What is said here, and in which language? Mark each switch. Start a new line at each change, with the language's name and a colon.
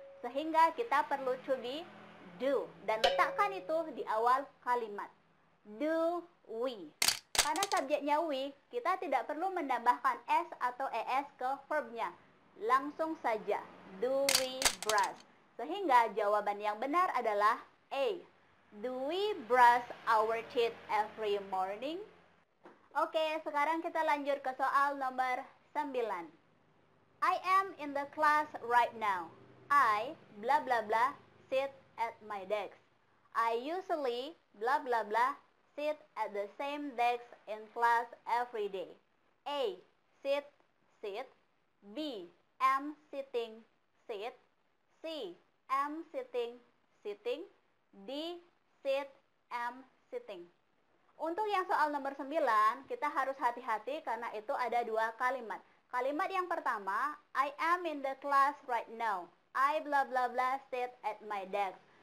Indonesian: Sehingga kita perlu to be, do. Dan letakkan itu di awal kalimat.
English: Do we.
Indonesian: Karena subjeknya we, kita tidak perlu menambahkan s atau es ke verbnya. Langsung saja,
English: do we brush?
Indonesian: Sehingga jawaban yang benar adalah A.
English: Do we brush our teeth every morning?
Indonesian: Oke, sekarang kita lanjut ke soal nomor 9.
English: I am in the class right now. I, blah blah blah, sit at my desk. I usually, blah blah blah, sit at the same desk in class every day. A. Sit, sit. B. Am sitting, sit. C. Am sitting, sitting. D. Sit, am sitting.
Indonesian: Untuk yang soal nomor 9, kita harus hati-hati karena itu ada dua kalimat. Kalimat yang pertama,
English: I am in the class right now. I blah blah blah sit at my desk.